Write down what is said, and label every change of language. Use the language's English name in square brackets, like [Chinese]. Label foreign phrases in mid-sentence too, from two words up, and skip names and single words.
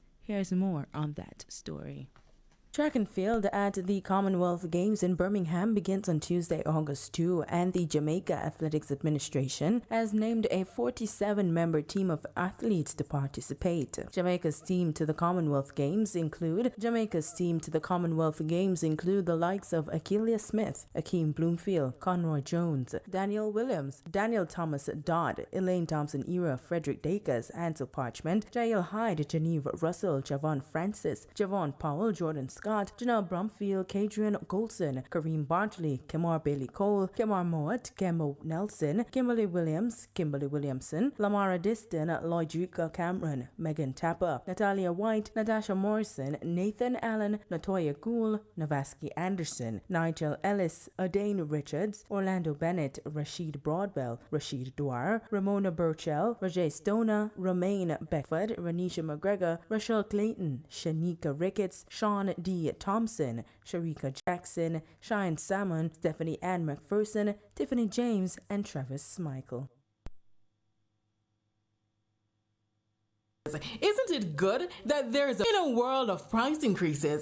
[English] Here's more on that story. Track and field at the Commonwealth Games in Birmingham begins on Tuesday, August 2, and the Jamaica Athletics Administration has named a 47-member team of athletes to participate. Jamaica's team to the Commonwealth Games include the likes of Akeelia Smith, Akeem Bloomfield, Conroy Jones, Daniel Williams, Daniel Thomas Dodd, Elaine Thompson-Era, Frederick Dacus, Ansel Parchment, Jael Hyde, Genevieve Russell, Javon Francis, Javon Powell, Jordan Scott, Janelle Brumfield, Kadrian Golson, Kareem Bartley, Kemar Bailey Cole, Kemar Mowat, Kemba Nelson, Kimberly Williams, Kimberly Williamson, Lamara Diston, Lloydrika Cameron, Megan Tapper, Natalia White, Natasha Morrison, Nathan Allen, Natoya Gould, Navaski Anderson, Nigel Ellis, Adane Richards, Orlando Bennett, Rashid Broadbell, Rashid Dwyer, Ramona Burchell, Rajay Stoner, Romaine Beckford, Renisha McGregor, Rachel Clayton, Shanika Ricketts, Sean D. Thompson, Sharika Jackson, Cheyenne Salmon, Stephanie Ann McPherson, Tiffany James, and Travis Michael. Isn't it good that there's in a world of price increases?